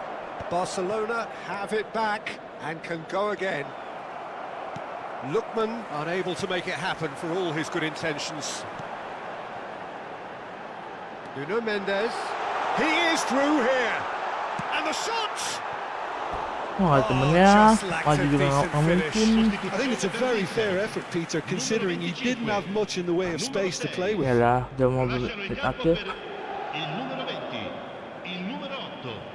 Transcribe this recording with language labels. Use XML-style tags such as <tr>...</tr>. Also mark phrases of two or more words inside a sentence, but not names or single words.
<en>Barcelona have it back and can go again. Lookman unable to make it happen for all his good intentions. Nuno Mendes. He is through here. And the shot!</en> <id>Temennya maju juga nggak mungkin.</id> <en>I think it's a very fair effort, Peter, considering he didn't have much in the way of space to play with.</en> <id>Yalah, dia mau beli akhir.</id> <it>Il numero 20. Il numero 8.</it>